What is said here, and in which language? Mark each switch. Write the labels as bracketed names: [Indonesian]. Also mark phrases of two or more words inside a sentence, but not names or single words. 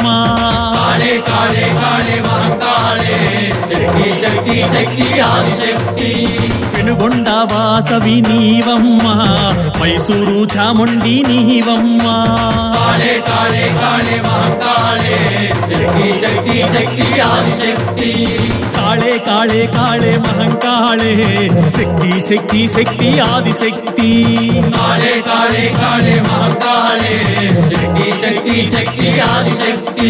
[Sanskrit] काले काले काले महंकाले शक्ति शक्ति शक्ति आदिशक्ति [Telugu] పెనుగొండ వాసవి నీవమ్మ మైసూరు చాముండి నీవమ్మ [Sanskrit] काले काले काले महंकाले शक्ति शक्ति शक्ति आदिशक्ति काले काले काले महंकाले शक्ति शक्ति शक्ति आदिशक्ति काले काले काले महंकाले शक्ति शक्ति शक्ति आदिशक्ति